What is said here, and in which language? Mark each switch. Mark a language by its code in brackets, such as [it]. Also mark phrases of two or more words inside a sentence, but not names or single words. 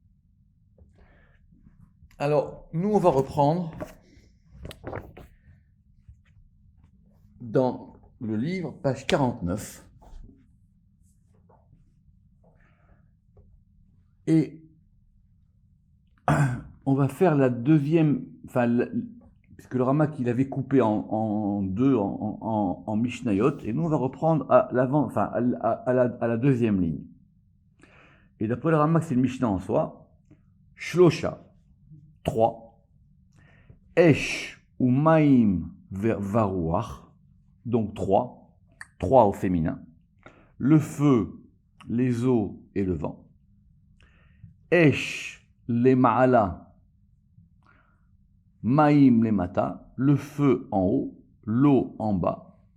[fr] Alors, nous on va reprendre dans le livre, page 49, et on va faire la deuxième, puisque le Ramak il avait coupé en deux en Mishnayot, et nous on va reprendre à l'avant, à la deuxième ligne. Et d'après le Ramak, c'est le Mishnah en soi. [he] שלושה, 3. אש ומים ורוח, [fr] donc 3 au féminin. Le feu, les eaux et le vent. Esh, les ma'ala, Maïm les mata, le feu en haut, l'eau en bas.